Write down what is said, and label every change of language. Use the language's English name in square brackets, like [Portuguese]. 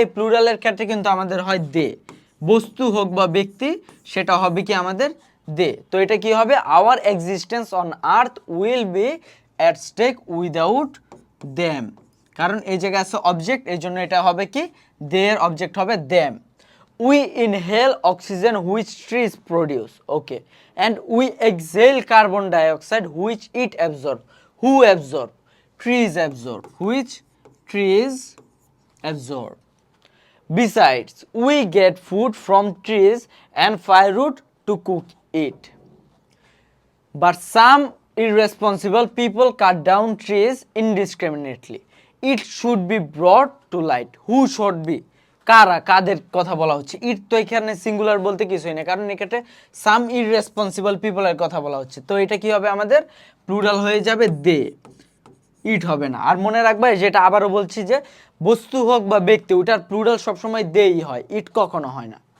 [Bangla] এই প্লুরালের ক্ষেত্রে কিন্তু আমাদের হয় দে, বস্তু হোক বা ব্যক্তি, সেটা হবে কি আমাদের দে। তো এটা কি হবে? [English] our existence on earth will be at stake without them, [Bangla] কারণ এই জায়গায় আছে অবজেক্ট, এই জন্য এটা হবে কি দের অবজেক্ট হবে them. [English] We inhale oxygen which trees produce, okay, and we exhale carbon dioxide which it absorbs. Who absorb? Trees absorb. Which trees absorb? Besides, we get food from trees and firewood to cook it. But some irresponsible people cut down trees indiscriminately. It should be brought to light. Who should be? [Bangla] কারা, কাদের কথা বলা হচ্ছে? ইট তো এখানে singular বলতে কিছুই না, কারণ এক্ষেত্রে সাম ইররেসপন্সিবল পিপলের কথা বলা হচ্ছে, তো এটা কি হবে আমাদের প্লুরাল হয়ে যাবে দে, ইট হবে না। আর মনে রাখবা যেটা আবারও বলছি যে বস্তু হোক বা ব্যক্তি, ওটার প্লুরাল সবসময় দেই হয়, ইট কখনো হয় না।